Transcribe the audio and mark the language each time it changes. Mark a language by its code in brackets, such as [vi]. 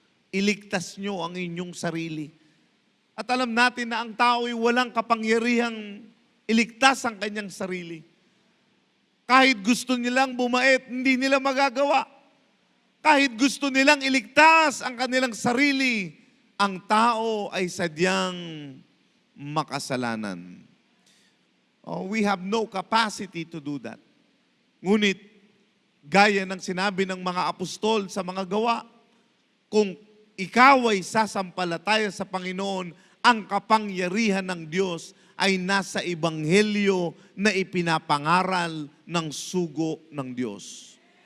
[tl] Iligtas nyo ang inyong sarili. At alam natin na ang tao ay walang kapangyarihang iligtas ang kanyang sarili. Kahit gusto nilang bumait, hindi nila magagawa. Kahit gusto nilang iligtas ang kanilang sarili, ang tao ay sadyang makasalanan. [en] We have no capacity to do that. [tl] Ngunit, gaya ng sinabi ng mga apostol sa mga gawa, kung ikaw ay sasampalataya sa Panginoon, ang kapangyarihan ng Diyos ay nasa ebanghelyo na ipinapangaral ng sugo ng Diyos.